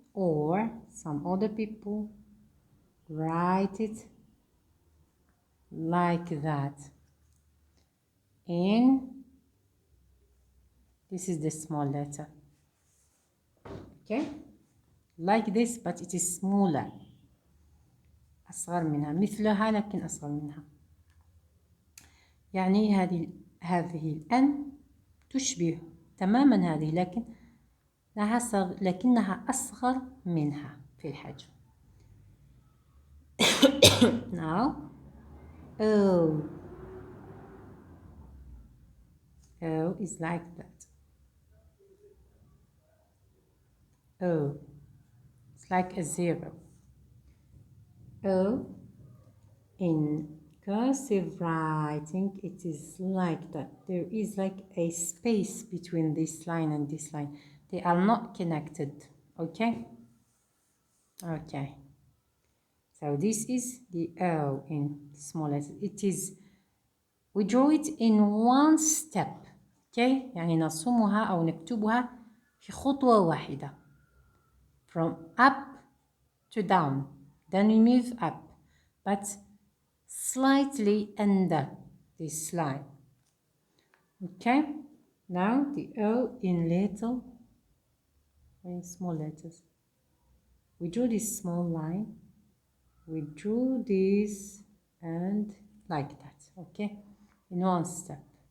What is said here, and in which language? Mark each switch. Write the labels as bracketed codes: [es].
[en] Or some other people write it like that. This is the small letter. Okay? Like this, but it is smaller. [ar] أصغر منها، مثلها لكن أصغر منها. يعني هذه الأن تشبه تماما هذه، لكنها أصغر منها في الحجم. [en] Now O. O is like that. O. It's like a zero. O in cursive writing, it is like that. There is like a space between this line and this line. They are not connected. Okay? Okay. So this is the O in small letters. It is, we draw it in one step. Okay? [ar] يعني نرسمها أو نكتبها في خطوة واحدة. [en] From up to down. Then we move up. But slightly under this line. Okay? Now the O in little, in small letters. We drew this small line. We drew this and like that. Okay? In one step.